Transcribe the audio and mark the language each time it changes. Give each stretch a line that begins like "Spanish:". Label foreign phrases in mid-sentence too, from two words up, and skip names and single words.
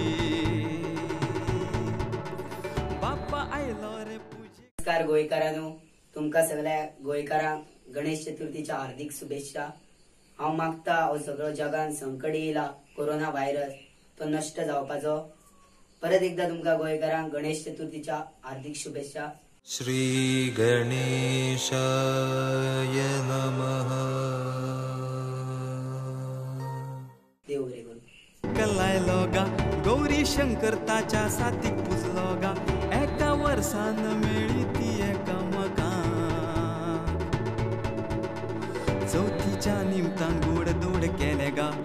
Konkani: बाप्पा आयलो रे पूजे. नमस्कार गोंयकारांनो, तुमकां सगळ्या गोंयकारांक गणेश चतुर्थीच्या हार्दिक शुभेच्छा. हांव मागता हो सगळो जगान संकट येयला कोरोना व्हायरस तो नष्ट जावपाचो. परत एकदा तुमकां गोंयकारांक गणेश चतुर्थीच्या हार्दिक शुभेच्छा.
Sanskrit: श्री गणेशाय नमः.
Konkani: देव बरें करूं. कलायलो गा, गौरी शंकर ताच्या साथीक पुजलो गा. एका वर्सान मेळी ती एकामेकांक, चौथीच्या निमतान गोड दोड केले गा.